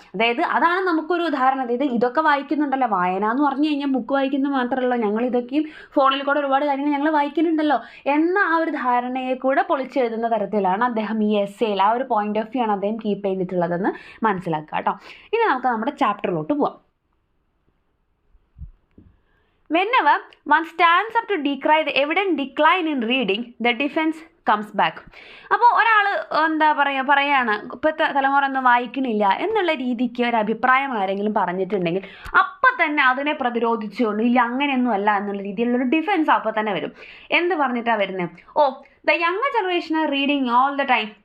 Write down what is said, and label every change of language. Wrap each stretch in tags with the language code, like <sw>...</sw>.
<ml>അതായത് അതാണ് നമുക്കൊരു ഉദാഹരണം. അതായത് ഇതൊക്കെ വായിക്കുന്നുണ്ടല്ലോ, വായന എന്ന് പറഞ്ഞു കഴിഞ്ഞാൽ ബുക്ക് വായിക്കുന്നത് മാത്രമല്ല, ഞങ്ങൾ ഇതൊക്കെയും ഫോണിൽ കൂടെ ഒരുപാട് കാര്യങ്ങൾ ഞങ്ങൾ വായിക്കുന്നുണ്ടല്ലോ എന്ന ആ ഒരു ധാരണയെ കൂടെ പൊളിച്ചെഴുതുന്ന തരത്തിലാണ് അദ്ദേഹം ഈ എസ്സേയിൽ ആ ഒരു പോയിന്റ് ഓഫ് വ്യൂ ആണ് അദ്ദേഹം കീപ്പ് ചെയ്തിട്ടുള്ളതെന്ന് മനസ്സിലാക്കുക കേട്ടോ. ഇനി നമുക്ക് നമ്മുടെ ചാപ്റ്ററിലോട്ട് പോവാം.</ml> <en>Whenever one stands up to decry the evident decline in reading, the defense comes back.</en> <ml>അപ്പോൾ ഒരാൾ എന്താ പറയാണ്, ഇപ്പോഴത്തെ തലമുറ ഒന്നും വായിക്കണില്ല എന്നുള്ള രീതിക്ക് ഒരു അഭിപ്രായം ആരെങ്കിലും പറഞ്ഞിട്ടുണ്ടെങ്കിൽ അപ്പം തന്നെ അതിനെ പ്രതിരോധിച്ചുകൊണ്ട് ഇല്ല അങ്ങനെയൊന്നും അല്ല എന്നുള്ള രീതിയിലുള്ളൊരു ഡിഫെൻസ് അപ്പോൾ തന്നെ വരും. എന്ത് പറഞ്ഞിട്ടാണ് വരുന്നത്,</ml> <en>The younger generation are reading all the time.</en>